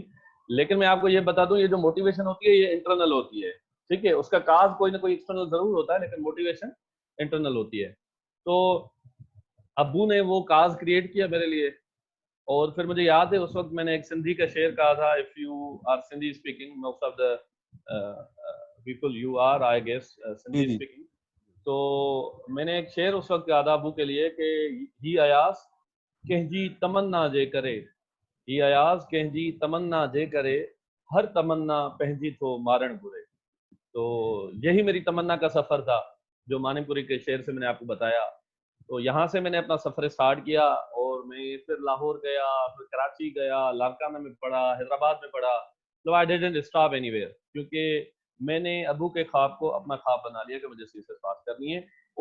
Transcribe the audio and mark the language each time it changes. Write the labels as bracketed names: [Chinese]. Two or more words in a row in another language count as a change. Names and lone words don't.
[Urdu] لیکن میں آپ کو یہ بتا دوں، یہ جو موٹیویشن ہوتی ہے یہ انٹرنل ہوتی ہے، ٹھیک ہے. اس کا کاز کوئی نہ کوئی ایکسٹرنل ضرور ہوتا ہے، لیکن موٹیویشن انٹرنل ہوتی ہے. تو ابو نے وہ کاز کریئیٹ کیا میرے لیے، اور پھر مجھے یاد ہے اس وقت میں نے ایک سندھی کا شعر کہا تھا, [English] If you are Sindhi speaking, most of the people you are, I guess, Sindhi speaking. [Urdu] تو میں نے ایک شعر اس وقت یاد ابو کے لیے کہ [Sindhi] ही अयास कंहिंजी तमन्ना जे करे, ही अयास कंहिंजी तमन्ना जे करे, हर तमन्ना पंहिंजी थो मारण घुरे। [Urdu] تو یہی میری تمنا کا سفر تھا جو مانکپوری کے شعر سے میں نے آپ کو بتایا. تو یہاں سے میں نے اپنا سفر اسٹارٹ کیا، اور میں پھر لاہور گیا، پھر کراچی گیا، لاڑکانہ میں پڑھا، حیدرآباد میں پڑھا. تو [English] I didn't stop anywhere, [Urdu] کیونکہ میں نے ابو کے خواب کو اپنا خواب بنا لیا کہ مجھے سی ایس ایس پاس کرنی ہے.